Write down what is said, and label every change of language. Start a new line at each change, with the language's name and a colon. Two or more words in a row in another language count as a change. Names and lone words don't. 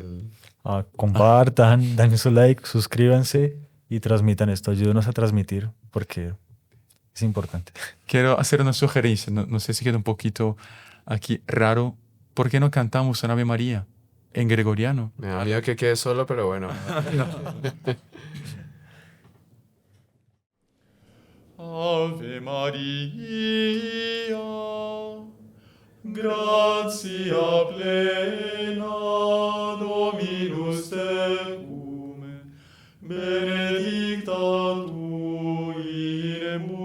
Spanish: Compartan, den su like, suscríbanse y transmitan esto. Ayúdenos a transmitir porque es importante. Quiero hacer una sugerencia, no sé si queda un poquito aquí raro. ¿Por qué no cantamos un Ave María en gregoriano? Me da miedo que quede solo, pero bueno.
Latin: Ave Maria, gratia plena, Dominus tecum, benedicta tu in